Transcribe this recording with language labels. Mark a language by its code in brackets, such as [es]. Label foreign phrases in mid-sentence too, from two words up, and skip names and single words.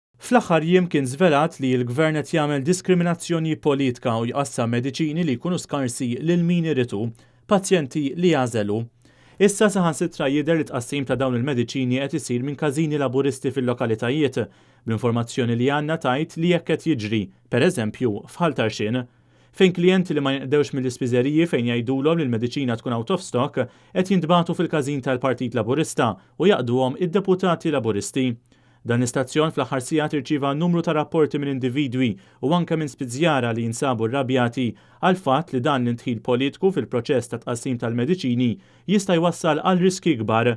[mt] Fl-aħħar jiem kien żvelat li l-Gvern qed jagħmel diskriminazzjoni politika u jqassam mediċini li jkunu skarsi lil min iritu, pazjenti li jażelu. Issa saħansitra jidher li tqassim ta' dawn il-mediċini qed isir minn każini laburisti fil-lokalitajiet, bl-informazzjoni li għandna tajt li jekk qed jiġri, pereżempju f'Ħal Tarxien, fejn klijenti li ma jinqdewx mill-ispiżeriji fejn jgħidulhom li l-mediċina tkun [en] out of stock [mt] qed jintbagħtu fil-każin tal-Partit Laburista u jaqduhom id-deputati Laburisti. Dan l-istazzjon fl-aħħar sigħat irċieva numru ta' rapporti minn individwi u anke minn spiżjara li jinsabu rrabjati għal fatt li dan l-intħil politiku fil-proċess ta' tqassim tal-mediċini jista' jwassal għal riski kbar.